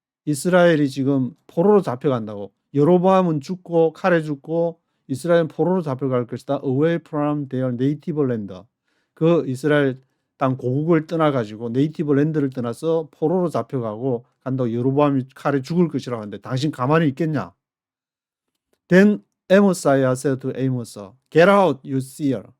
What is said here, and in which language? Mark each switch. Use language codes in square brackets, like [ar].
[ko] 이스라엘이 지금 포로로 잡혀간다고. 여로보암은 죽고 칼에 죽고 이스라엘은 포로로 잡혀갈 것이다. [en] Away from their native land. [ko] 그 이스라엘 땅 고국을 떠나가지고 네이티브 랜드를 떠나서 포로로 잡혀가고 간다고 여로보암이 칼에 죽을 것이라고 하는데 당신 가만히 있겠냐? [en] Then Amaziah said to Amos, Get out, you seer.